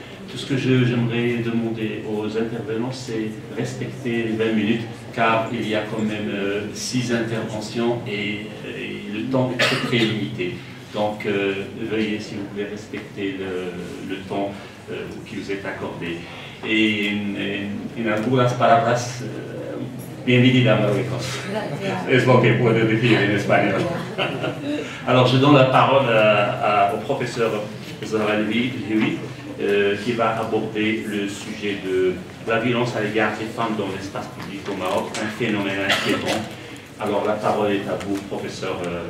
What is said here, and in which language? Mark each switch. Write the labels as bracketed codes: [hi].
[fr] Tout ce que j'aimerais demander aux intervenants, c'est respecter les 20 minutes, car il y a quand même 6 interventions et le temps est très, très limité. Donc, veuillez, si vous pouvez, respecter le temps qui vous est accordé. [es] Et en algunas palabras, bienvenida a Marruecos. Es lo que puedo decir en espagnol. [fr] Alors, je donne la parole au professeur Zahra Hiwi, qui va aborder le sujet de la violence à l'égard des femmes dans l'espace public au Maroc, un phénomène inquiétant. Alors la parole est à vous, professeur.